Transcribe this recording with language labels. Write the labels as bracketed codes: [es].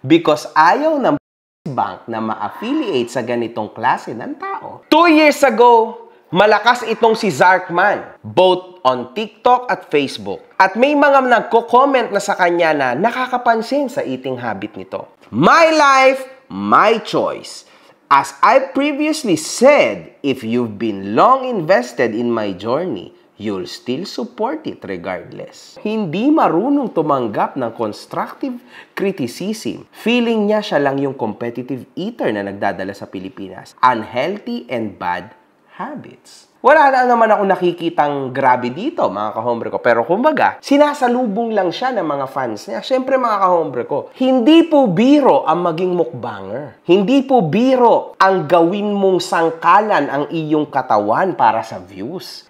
[tl] Because ayaw ng bank na ma-affiliate sa ganitong klase ng tao. 2 years ago, malakas itong si Zarkman, both on TikTok at Facebook. At may mga nagko-comment na sa kanya na nakakapansin sa eating habit nito. [en] My life, my choice. As I previously said, if you've been long invested in my journey, you'll still support it regardless. [tl] Hindi marunong tumanggap ng [en] constructive criticism. [tl] Feeling niya siya lang yung competitive eater na nagdadala sa Pilipinas. [en] Unhealthy and bad habits. [tl] Wala na naman ako nakikitang grabe dito, mga kahombre ko. Pero kumbaga, sinasalubong lang siya ng mga fans niya. Siyempre, mga kahombre ko, hindi po biro ang maging mukbanger. Hindi po biro ang gawin mong sangkalan ang iyong katawan para sa views.